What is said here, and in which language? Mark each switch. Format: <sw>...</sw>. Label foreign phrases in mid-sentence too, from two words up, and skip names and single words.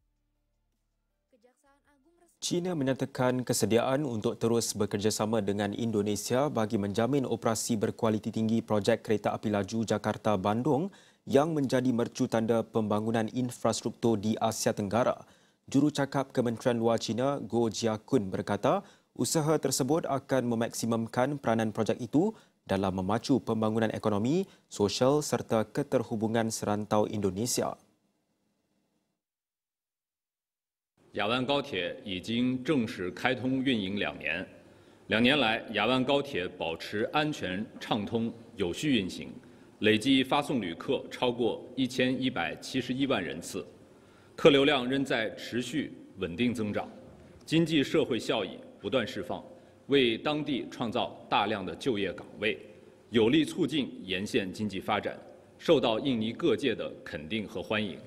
<ms>China menyatakan kesediaan untuk terus bekerjasama dengan Indonesia bagi menjamin operasi berkualiti tinggi projek kereta api laju Jakarta-Bandung yang menjadi mercu tanda pembangunan infrastruktur di Asia Tenggara. Jurucakap Kementerian Luar China, Goh Jiakun berkata, usaha tersebut akan memaksimumkan peranan projek itu dalam memacu pembangunan ekonomi, sosial serta keterhubungan serantau Indonesia.</ms> <zh>雅湾高铁已经正式开通运营2年，2年来，雅湾高铁保持安全、畅通、有序运行，累计发送旅客超过1171万人次，客流量仍在持续稳定增长，经济社会效益不断释放，为当地创造大量的就业岗位，有力促进沿线经济发展，受到印尼各界的肯定和欢迎。</zh>